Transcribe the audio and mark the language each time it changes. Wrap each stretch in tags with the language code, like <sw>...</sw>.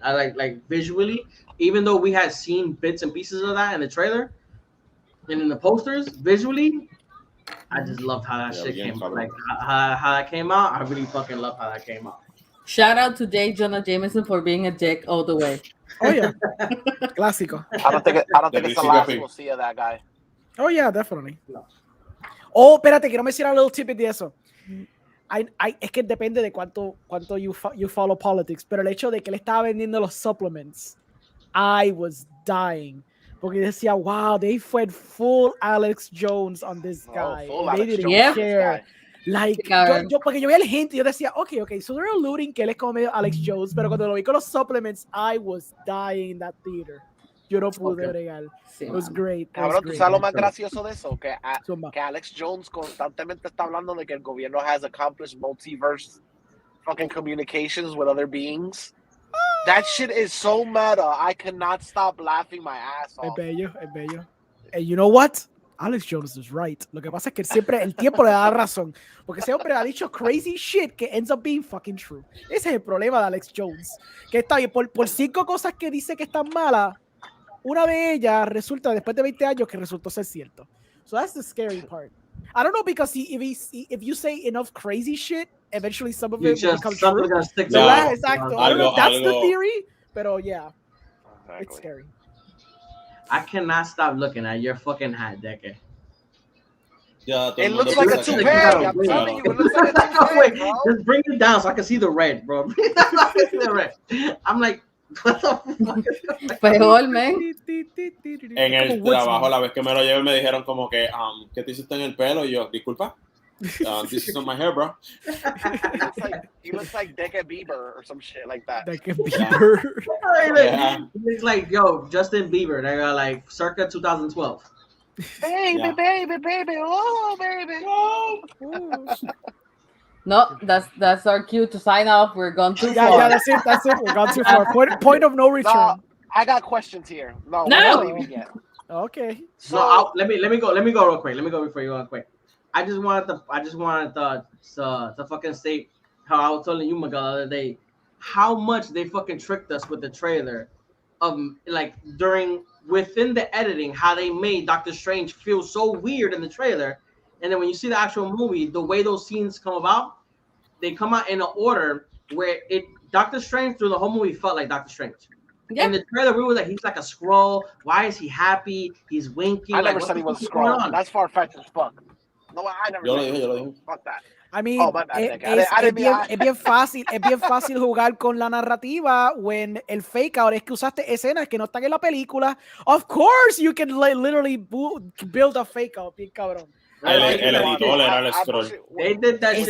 <en>I like visually, even though we had seen bits and pieces of that in the trailer and in the posters, visually, I just loved how that shit came. Like how that came out. I really fucking love how that came out. Shout out to J. Jonah Jameson for being a dick all the way. Oh yeah, clásico. I don't think it's the last we'll see of that guy. Oh yeah, definitely.</en> <es>Oh, espérate, quiero mencionar</es> <en>a little tidbit</en> <es>de eso. Es que depende de cuánto</es> <en>you follow politics,</en> <es>pero el hecho de que le estaba vendiendo los supplements,</es> <en>I was dying.</en> <es>Porque decía,</es> <en>wow, they went full Alex Jones on this guy. They didn't care. Like,</en> <es>porque yo veía el hint y yo decía,</es> <en>okay, so they're alluding</en> <es>que él es como medio Alex Jones, pero cuando lo vi con los supplements,</es> <en>I was dying in that theater.</en> <es>Yo no pude bregar.</es> <en>It was great.</en> <es>Cabrón, ¿tú sabes lo más gracioso de eso? Que Alex Jones constantemente está hablando de que el gobierno</es> <en>has accomplished multiverse fucking communications with other beings. That shit is so meta. I cannot stop laughing my ass off.</en> <es>Es bello.</es> <en>And you know what? Alex Jones is right.</en> <es>Lo que pasa es que siempre el tiempo le da razón. Porque ese hombre ha dicho</es> <en>crazy shit</en> <es>que</es> <en>ends up being fucking true.</en> <es>Ese es el problema de Alex Jones. Que está bien, por 5 cosas que dice que están malas, una de ellas resulta después de 20 años que resultó ser cierto.</es> <en>So that's the scary part. I don't know, because if you say enough crazy shit, eventually some of it will become true.</en> <es>Exacto.</es> <en>I don't know if that's the theory,</en> <es>pero</es> <en>yeah. Exactly. It's scary. I cannot stop looking at your fucking hat, Deke. It looks like a toupee. I'm telling you, it looks like a toupee, bro. Just bring it down so I can see the red, bro. The red. I'm like, what the fuck?</en> <es>Peor, man. En el trabajo, la vez que me lo llevé, me dijeron como que, ¿qué te hiciste en el pelo? Y yo, disculpa.</es> <en>This is on my hair, bro. He looks like Deke Bieber or some shit like that. Deke Bieber. Yeah. It's like, yo, Justin Bieber. They got like circa 2012. Baby, oh, baby. Oh. No, that's our cue to sign off. We're gone too far. Yeah, that's it. We're gone too far. Point of no return. No, I got questions here. No. We're not leaving yet. Okay. So let me go real quick. Let me go before you go quick. I just wanted to fucking state how I was telling you, Miguel, the other day, how much they fucking tricked us with the trailer of like within the editing, how they made Doctor Strange feel so weird in the trailer. And then when you see the actual movie, the way those scenes come about, they come out in an order where Doctor Strange through the whole movie felt like Doctor Strange. Yeah. In the trailer, we were like, he's like a Skrull. Why is he happy? He's winking. I never said he was a Skrull. That's far-fetched as fuck. No, I never said fuck that.</en> <es>I mean, es bien fácil jugar con la narrativa</es> <en>when</en> <es>el</es> <en>fake out</en> <es>es que usaste escenas que no están en la película.</es> <en>Of course, you can literally build a fake out,</en> <es>bien cabrón. El editor era el scroll. Es</es>